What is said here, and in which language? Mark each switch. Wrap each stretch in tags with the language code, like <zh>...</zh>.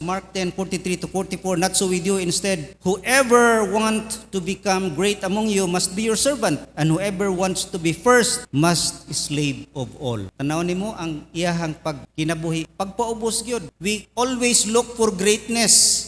<en>Mark 10:43-44, not so with you, instead, whoever want to become great among you must be your servant, and whoever wants to be first must slave of all.</en> <ceb>Tanaw nimo ang iyahang pagkinabuhi. Pagpaubos yun.</ceb> <en>We always look for greatness.</en>